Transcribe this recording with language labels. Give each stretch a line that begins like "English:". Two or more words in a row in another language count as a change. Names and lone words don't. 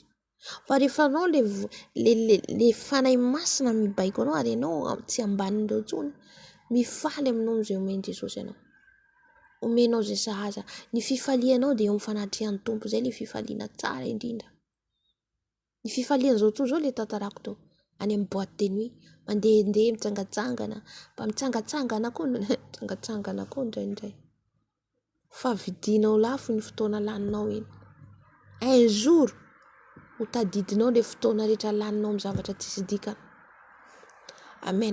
Malagasy: Fa rehefa anao le fanahy masina mibaiko anao ary anao tsy ambanin'ireo tsony, mifaly aminao am'izay omeny Jesosy anao. Omenao zay sahaza. Ny fifalianao dia eo amin'ny fanatrian'ny Tompo, zay le fifaliana tsara indrindra. Ny fifalian'izao tsony zao le tantarako tao. Any amin'ny
French: boîte de nuit,
Malagasy: mandehandeha mitsangatsangana, mba mitsangatsangana koa indraindray. Fa vidinao lafo ny fotoana laninao iny.
French: Un jour
Malagasy: ho tadidinao le fotoana rehetra laninao amin'ny zavatra tsisy dikany. Amen.